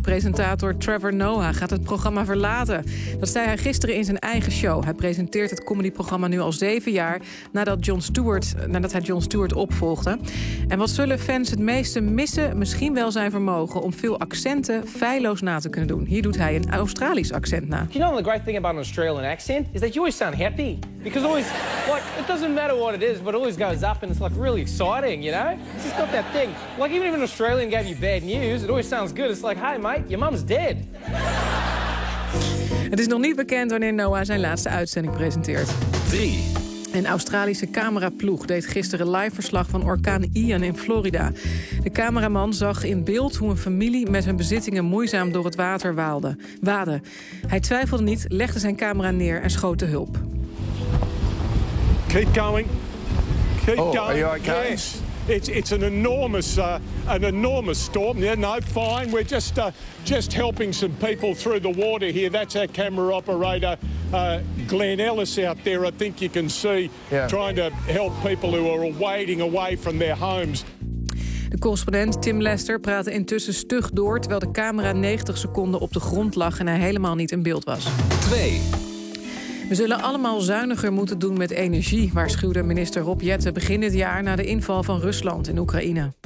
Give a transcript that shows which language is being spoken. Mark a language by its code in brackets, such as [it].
[nl] Presentator Trevor Noah gaat het programma verlaten. Dat zei hij gisteren in zijn eigen show. Hij presenteert het comedyprogramma nu al 7 jaar... nadat hij Jon Stewart opvolgde. En wat zullen fans het meeste missen? Misschien wel zijn vermogen om veel accenten feilloos na te kunnen doen. Hier doet hij een Australisch accent na. [en] You know the great thing about an Australian accent is that you always sound happy. Because always, like, it doesn't matter what it is, but it always goes up and it's like really exciting, you know? It's just got that thing. Like even if Australian gave you bad news, it always sounds good. It's like, hey mate, your mum's dead. [nl] Het is nog niet bekend wanneer Noah zijn laatste uitzending presenteert. 3. Een Australische cameraploeg deed gisteren live verslag van orkaan Ian in Florida. De cameraman zag in beeld hoe een familie met hun bezittingen moeizaam door het water waadde. Hij twijfelde niet, legde zijn camera neer en schoot te hulp. [en] Keep going. Keep going. Oh, are you okay? Yes. It's an enormous storm. Yeah, no, fine. We're just helping some people through the water here. That's our camera operator, Glenn Ellis, out there. I think you can see trying to help people who are wading away from their homes. [nl] De correspondent Tim Lester praatte intussen stug door, terwijl de camera 90 seconden op de grond lag en hij helemaal niet in beeld was. 2. We zullen allemaal zuiniger moeten doen met energie, waarschuwde minister Rob Jetten begin dit jaar na de inval van Rusland in Oekraïne.